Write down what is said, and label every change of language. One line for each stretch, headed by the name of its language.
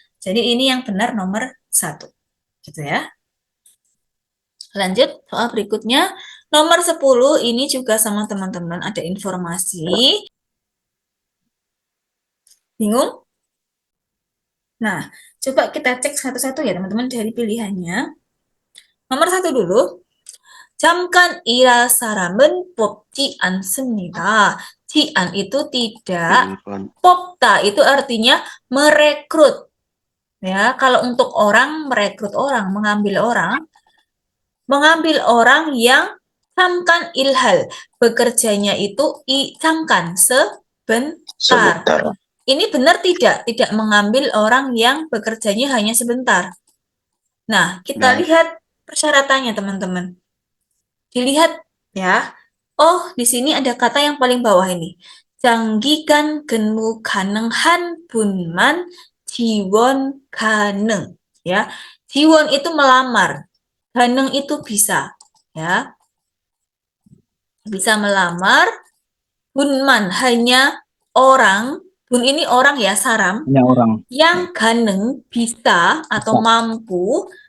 Indonesian: Jadi ini yang benar nomor 1. Gitu ya. Lanjut soal berikutnya. Nomor 10 ini juga sama teman-teman ada informasi. Bingung? Nah, coba kita cek satu-satu ya teman-teman dari pilihannya. Nomor 1 dulu.
Korean: 잠깐 일할 사람은 뽑지 않습니다.
Indonesian: 지안 itu tidak,
Korean: 1번.
Indonesian: 뽑다 itu artinya merekrut. Ya, kalau untuk orang merekrut orang, mengambil orang yang
Korean: 잠깐 일할,
Indonesian: bekerjanya itu 잠깐 sebentar. Ini benar tidak? Tidak mengambil orang yang bekerjanya hanya sebentar. Nah, kita lihat persyaratannya teman-teman. Dilihat ya. Oh, di sini ada kata yang paling bawah ini.
Korean: 장기간 근무 가능한 분만 지원 가능.
Indonesian: Ya. 지원 itu melamar. 가능 itu bisa, ya. Bisa melamar. 분만 hanya orang. Bun ini orang ya, saram. Hanya orang. Yang 가능 bisa atau mampu.